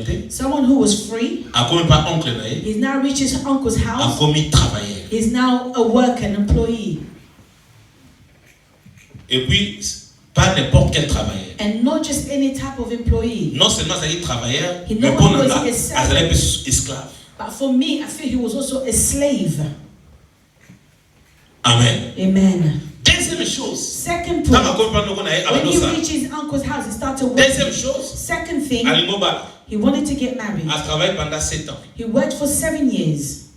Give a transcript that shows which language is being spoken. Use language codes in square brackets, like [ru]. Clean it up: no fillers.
[en] Someone who was free, he's now reached his uncle's house. He's now a worker, an employee. [fr] Et puis, pas n'importe quel travailleur. [en] And not just any type of employee. [fr] Non seulement c'est un travailleur, mais pour nous, c'est esclave. [en] But for me, I feel he was also a slave. Amen. Amen. [fr] Deuxième chose. [en] Second point. When he reached his uncle's house, he started working. [fr] Deuxième chose. [en] Second thing. He wanted to get married. He worked for 7 years.